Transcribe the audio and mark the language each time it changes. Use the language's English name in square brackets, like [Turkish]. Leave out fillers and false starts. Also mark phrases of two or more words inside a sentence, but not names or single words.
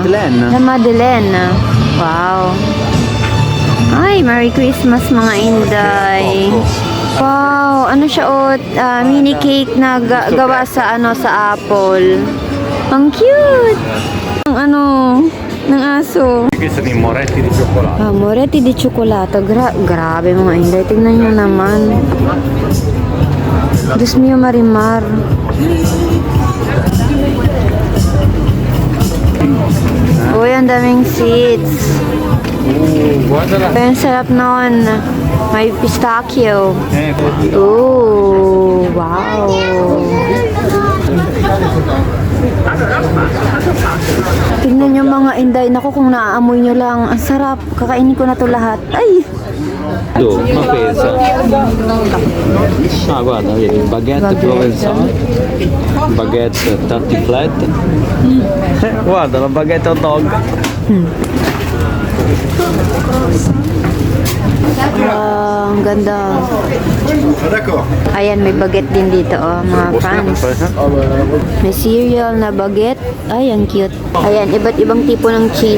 [Filipino] Na Madeleine. Wow. Ay, [English] Merry Christmas [Filipino] mga Inday. Wow, ano siya [English] mini cake [Filipino] na gawa sa sa apple. Ang cute. Ang ng aso. [Italian] Questi sono i moretti di cioccolato. Moretti di cioccolato. [Filipino] Grabe mga Inday. Tingnan nyo naman. Diyos mio marimar. Uy, ang daming seats. Ang sarap nun. May pistachio. Oh, wow. Tingnan nyo mga Inday. Naku, kung naaamoy nyo lang. Ang sarap. Kakainin ko na to lahat. Ay! [Italian] Ma pesa. Ah, guarda, vedi, baguette provenzale, baguette tartiflette. Guarda, la baguette [English] hot dog. [Filipino] Wow, ang ganda. Ayan, may baguette din dito, mga fans. May cereal na baguette. Ay, ang cute. Ayan, iba't ibang tipo ng cheese.